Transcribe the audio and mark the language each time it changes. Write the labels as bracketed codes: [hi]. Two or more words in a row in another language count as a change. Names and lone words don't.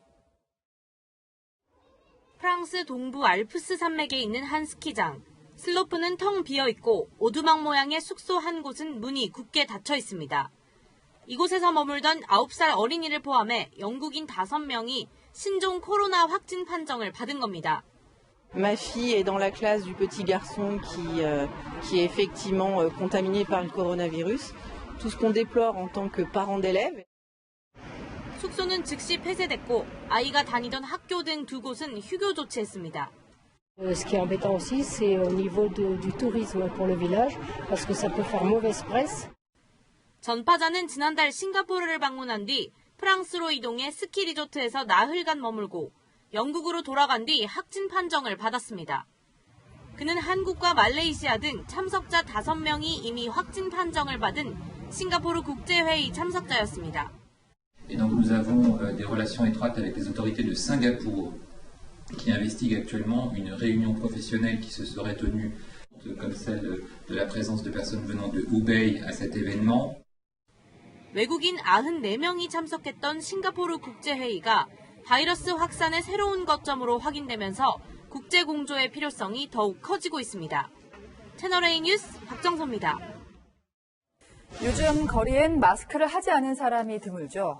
[ko] 프랑스 동부 알프스 산맥에 있는 한 스키장. 슬로프는 텅 비어 있고 오두막 모양의 숙소 한 곳은 문이 굳게 닫혀 있습니다. 이곳에서 머물던 9살 어린이를 포함해 영국인 5명이 신종 코로나 확진 판정을 받은 겁니다. [fr] Ma fille est dans la classe du petit garçon qui est effectivement contaminé par le coronavirus. Tout ce qu'on déplore en tant que parent d'élèves. [ko] 숙소는 즉시 폐쇄됐고 아이가 다니던 학교 등 2곳은 휴교 조치했습니다. [fr] Ce qui est embêtant aussi, c'est au niveau du tourisme pour le village, parce que ça peut faire mauvaise presse. [ko] 전파자는 지난달 싱가포르를 방문한 뒤 프랑스로 이동해 스키 리조트에서 나흘간 머물고 영국으로 돌아간 뒤 확진 판정을 받았습니다. 그는 한국과 말레이시아 등 참석자 5명이 이미 확진 판정을 받은 싱가포르 국제회의 참석자였습니다. [fr] Et donc nous avons des relations étroites avec les autorités de Singapour qui investiguent actuellement une réunion professionnelle qui se serait tenue comme celle de la présence de personnes venant de Hubei à cet événement. [ko] 외국인 94명이 참석했던 싱가포르 국제회의가 바이러스 확산의 새로운 거점으로 확인되면서 국제 공조의 필요성이 더욱 커지고 있습니다. 채널A 뉴스 박정소입니다. 요즘 거리엔 마스크를 하지 않은 사람이 드물죠.